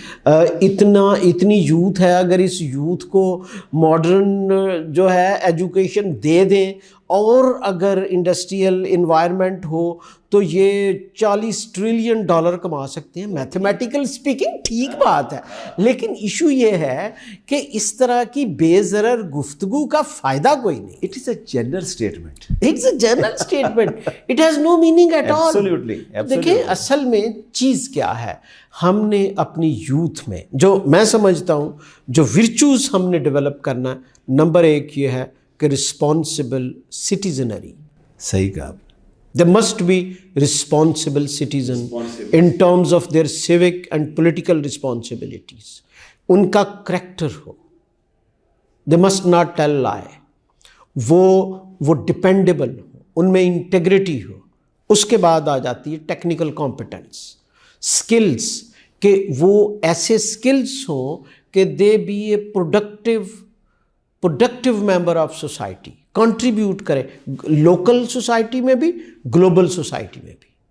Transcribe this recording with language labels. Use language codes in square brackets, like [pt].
[ur] اتنی یوتھ ہے, اگر اس یوتھ کو ماڈرن جو ہے ایجوکیشن دے دیں اور اگر انڈسٹریل انوائرمنٹ ہو تو یہ $40 ٹریلین کما سکتے ہیں. [en] mathematical speaking [ur] ٹھیک بات ہے, لیکن ایشو یہ ہے کہ اس طرح کی بے ضرر گفتگو کا فائدہ کوئی نہیں. [en] It is a general statement. It's a general statement. It has no meaning at all. Absolutely. [ur] دیکھیں اصل میں چیز کیا ہے, ہم نے اپنی یوتھ میں جو میں سمجھتا ہوں جو ورچوز ہم نے ڈیولپ کرنا, نمبر 1 یہ ہے کہ رسپانسبل سٹیزنری. صحیح کہا. [en] There must be responsible citizen in terms of their civic and political responsibilities. [ur] ان کا character ہو, [en] they must not tell lie, [ur] وہ ڈپینڈیبل ہو, ان میں انٹیگریٹی ہو. اس کے بعد آ جاتی ہے ٹیکنیکل کمپیٹنس, اسکلس, کہ وہ ایسے اسکلس ہوں کہ [en] they be a productive member of society, [ur] contribute کرے لوکل سوسائٹی میں بھی, گلوبل سوسائٹی میں بھی.